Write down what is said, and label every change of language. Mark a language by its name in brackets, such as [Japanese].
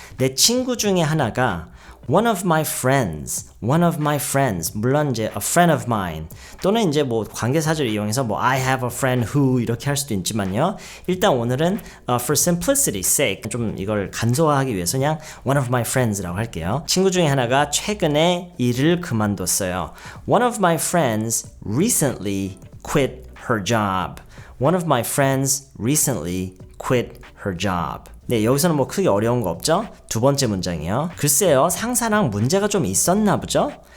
[Korean] 내 친구 중에 하나가 [English] one of my friends, [Korean] 물론 이제 [English] a friend of mine [Korean] 또는 이제 뭐 관계사절을 이용해서 뭐 [English] I have a friend who [Korean] 이렇게 할 수도 있지만요. 일단 오늘은 [English] for simplicity's sake [Korean] 좀 이걸 간소화하기 위해서 그냥 [English] one of my friends [Korean] 라고 할게요. 친구 중에 하나가 최근에 일을 그만뒀어요. [English] One of my friends recently quit her job. One of my friends recently quit her job. [Korean] 네, 여기서는 뭐 크게 어려운 거 없죠? 두 번째 문장이요. 글쎄요, 상사랑 문제가 좀 있었나 보죠?